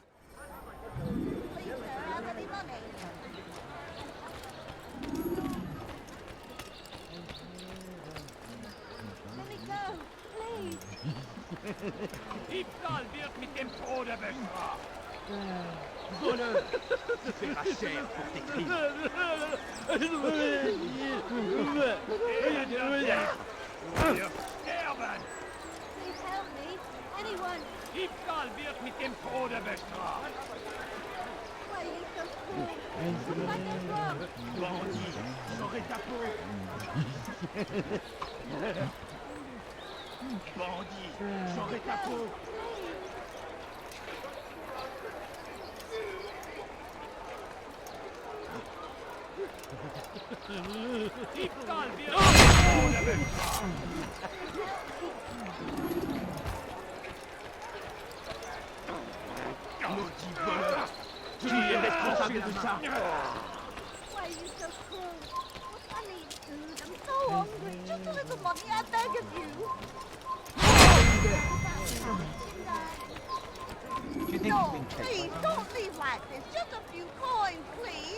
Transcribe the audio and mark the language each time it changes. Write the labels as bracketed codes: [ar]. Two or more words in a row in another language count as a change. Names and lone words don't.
[en] Please, sir, have any money? Let me go, please. [de] Diebstahl wird mit dem Tode bestraft. [fr] Voleur, tu paieras cher pour tes crimes. [de] Wir sterben! [en] Please help me. Anyone. [de] Diebstahl wird mit dem Tode bestraft. [en] Why are you so cruel? What have I done wrong? [fr] Bandit, j'aurai ta peau. Bandit, j'aurai ta peau. [de] Diebstahl wird mit dem Tode bestraft. [fr] Maudit voleur, tu es responsable de ça. [en] Why are you so cruel? I need food. I'm so hungry. Just a little money, I beg of you. No, please, don't leave like this. Just a few coins, please.